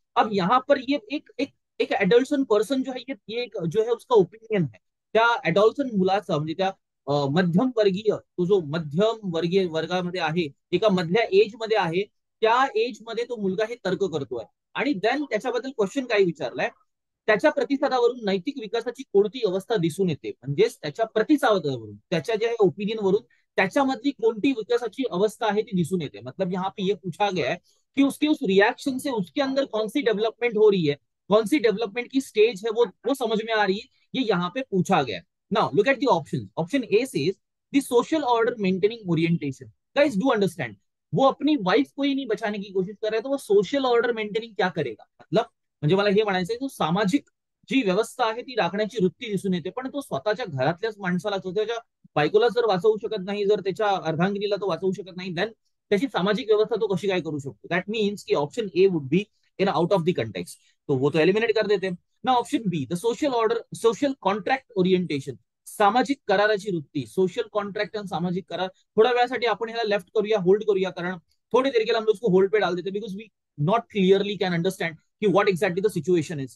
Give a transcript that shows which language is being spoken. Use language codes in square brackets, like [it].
[hi] अब यहाँ पर ये एक एडल्सन पर्सन जो है, ये एक जो है उसका ओपिनियन है [mr] त्या एडॉल्सन मुलाचा, म्हणजे त्या मध्यम वर्गीय, तो जो मध्यम वर्गीय वर्गामध्ये आहे, एका मधल्या एज मध्ये आहे, त्या एज मध्ये तो मुलगा हे तर्क करतोय। आणि देन त्याच्याबद्दल क्वेश्चन काय विचारलाय, त्याच्या प्रतिसादावरून नैतिक विकासाची कोणती अवस्था दिसून येते, म्हणजेच त्याच्या प्रतिसादावरून, त्याच्या जे ओपिनियन वरून त्याच्यामधली कोणती विकासाची अवस्था आहे ती दिसून येते। [hi] मतलब यहाँ पे ये पूछा गया है कि उसके उस रिएक्शन से उसके अंदर कौन सी डेवलपमेंट हो रही है, कौन सी डेवलपमेंट की स्टेज है, वो समझ में आ रही है, ये यहाँ पे पूछा गया है। [en] Now look at the option. Option A says the social order maintaining orientation. [hi] Guys do understand, वो अपनी वाइफ को ही नहीं बचाने की कोशिश कर रहा है, तो वो सोशल ऑर्डर मेंटेनिंग क्या करेगा, [mr] मतलब म्हणजे मला हे म्हणायचंय, तो सामाजिक जी व्यवस्था आहे ती राखण्याची वृत्ती दिसून येते, पण तो स्वतःच्या घरातल्याच माणसाला, त्याच्या बायकोला जर वाचवू शकत नाही, जर त्याच्या अर्धांगिनीला तो वाचवू शकत नाही, देन त्याची सामाजिक व्यवस्था तो कशी काय करू शकतो। [en] that means की option A would be in out of the context, [hi] तो वो तो एलिमिनेट कर देते ना। [mr] Option be the social order, social contract orientation, सामाजिक कराराची वृत्ती, सोशल कॉन्ट्रॅक्ट आणि सामाजिक करार, थोड्या वेळासाठी आपण ह्याला लेफ्ट करूया, होल्ड करूया, [hi] कारण थोड़ी देर के लिए हम लोग उसको होल्ड पे डाल देते, [en] Because we not clearly can understand कि what exactly the situation is.